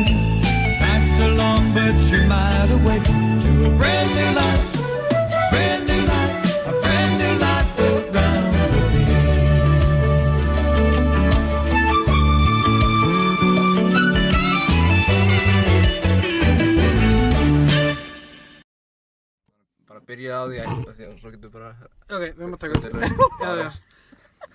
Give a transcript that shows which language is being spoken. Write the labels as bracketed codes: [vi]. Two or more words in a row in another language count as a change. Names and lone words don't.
[en] That's so long, but you might awake to a brand new life, brand new life, a brand new life around the bend. [is] Bara byrja á því að svo getur bara... Ok, við erum að taka upp. Já.